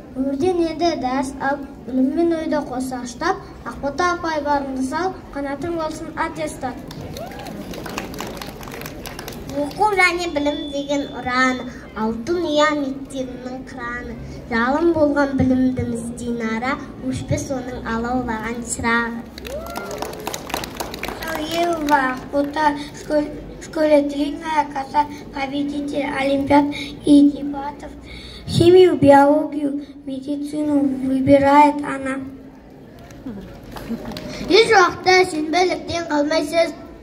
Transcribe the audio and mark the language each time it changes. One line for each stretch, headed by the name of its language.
Kazakh: Өмірден енді дәріс алып, біліммен ойды қоса аштап, Ақбота апай барыңды сал, қанатың болсын аттестат. Оқу және білім деген ұраны, алтын ұя мектебінің қыраны. Жалын болған білімдіміз Динара, өшпес оның алаулаған шырағы.
Russian: Сауелова Ақбота, школе длинная коса, победитель олимпиад и дебатов. Химию, биологию, медицину выбирает она.
Kazakh: Еш уақытта сенбеліктен қалмайсыз.